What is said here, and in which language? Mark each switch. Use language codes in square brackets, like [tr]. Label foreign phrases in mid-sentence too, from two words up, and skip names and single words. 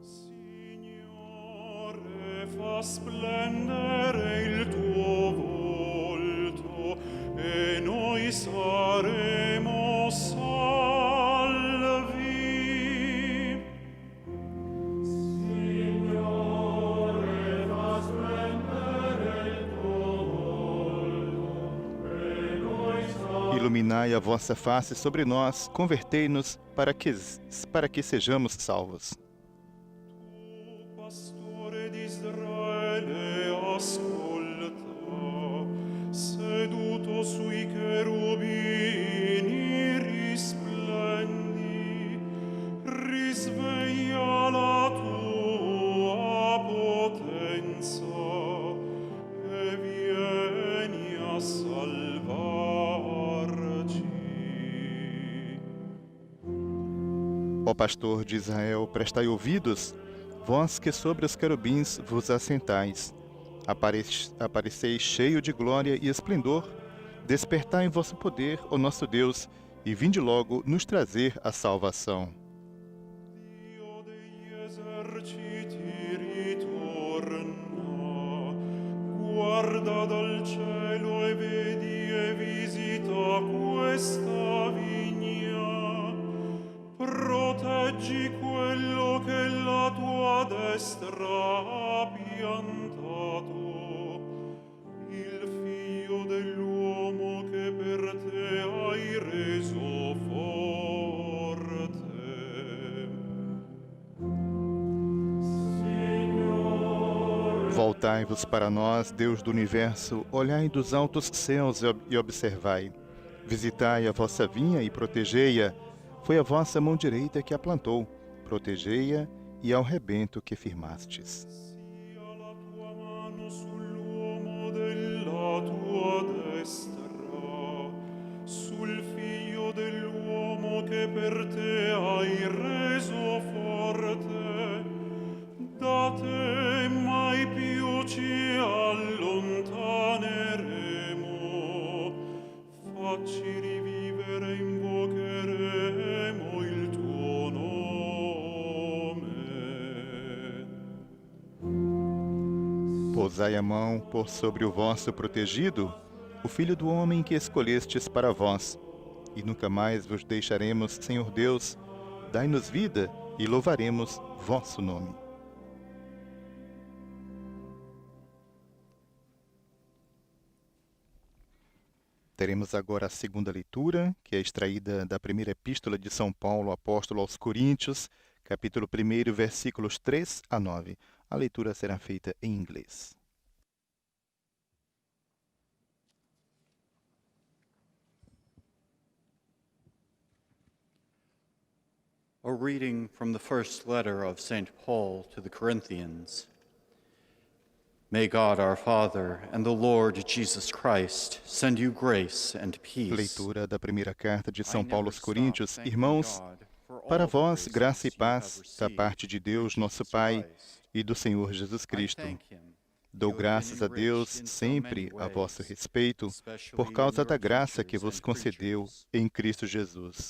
[it] Signore, fa splendere il tuo volto, e noi saremo salvi. Signore, fa splendere il tuo volto, e noi saremo [pt] Iluminai a vossa face sobre nós, convertei-nos para que sejamos salvos. [it] Pastore di Israele, ascolta, seduto sui cherubini risplendi, risveglia la tua potenza e vieni a salvarci. [pt] Ó pastor de Israel, prestai ouvidos, vós que sobre os querubins vos assentais. Apareceis cheio de glória e esplendor, despertai em vosso poder, ó nosso Deus, e vinde logo nos trazer a salvação. [it] Dio degli eserciti ritorna, guarda dal cielo e vedi e visita questa vigna, proteggi quello che la tua destra piantato, il figlio dell'uomo che per te hai reso forte. [pt] Voltai-vos para nós, Deus do universo, olhai dos altos céus e observai. Visitai a vossa vinha e protegei-a. Foi a vossa mão direita que a plantou. Protegei-a e ao rebento que firmastes. [it] Sia la tua mano sull'uomo della tua destra, sul figlio dell'uomo che per te hai reso forte. Da te mai più ci allontaneremo, facci rivivere, invocheremo il tuo nome. [pt] Pousai a mão por sobre o vosso protegido, o Filho do homem que escolhestes para vós. E nunca mais vos deixaremos, Senhor Deus. Dai-nos vida e louvaremos vosso nome. Teremos agora a segunda leitura, que é extraída da primeira epístola de São Paulo, apóstolo aos Coríntios, capítulo 1, versículos 3 a 9. A leitura será feita em inglês. [en] A reading from the first letter of St. Paul to the Corinthians. May God our Father and the Lord Jesus Christ send you grace and peace. [pt] Leitura da primeira carta de São Paulo aos Coríntios. Irmãos, para vós, graça e paz da parte de Deus, nosso Pai, e do Senhor Jesus Cristo. Dou graças a Deus sempre a vosso respeito, por causa da graça que vos concedeu em Cristo Jesus.